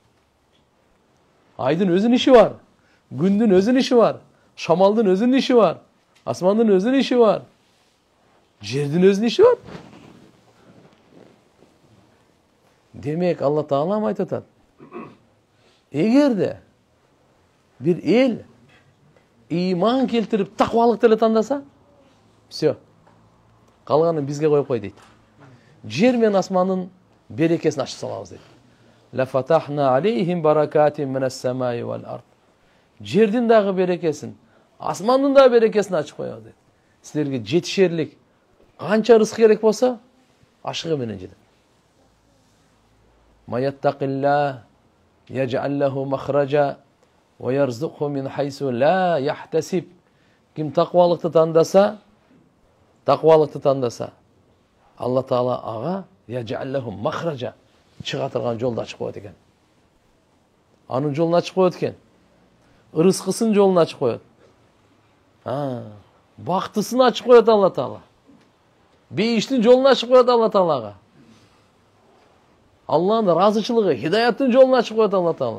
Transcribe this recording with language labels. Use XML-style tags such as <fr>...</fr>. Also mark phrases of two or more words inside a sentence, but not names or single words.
<ky>Айдын өзүнүн иши бар. Күндүн өзүнүн иши бар. Шамалдын өзүнүн иши бар. Асмандын өзүнүн иши бар. Жердин өзүнүн иши бар. Демек Аллах Таала айтып атат. Эгерде бир эл иман келтирип таквалык деле тандаса, все. Калганын бизге коюп кой дейт. Жер менен асмандын берекесин ачып салабыз дейт.</ky> <ar>لفتحنا عليهم بركات من السماء والأرض.</ar> <ky>Жердин дагы берекесин, асмандын дагы берекесин ачып коебуз дейт. Силерге жетишерлик канча рызык керек болсо, ашыгы менен жетет.</ky> <ar>من يتق الله يجعل له مخرجا ويرزقه من حيث لا يحتسب.</ar> <ky>Ким таквалыкты тандаса, Аллах Таала ага</ky> <ar>يجعل له مخرجا</ar> <ky>чыга турган жолду ачып коет экен. Анын жолун ачып коет экен. Ырыскысын жолун ачып коет. Бактысын ачып коет Алла Таала. Бейиштин жолун ачып коет Алла Таалага. Алланын ыраазычылыгы, хидаяттын жолун ачып коет Алла Таала.</ky>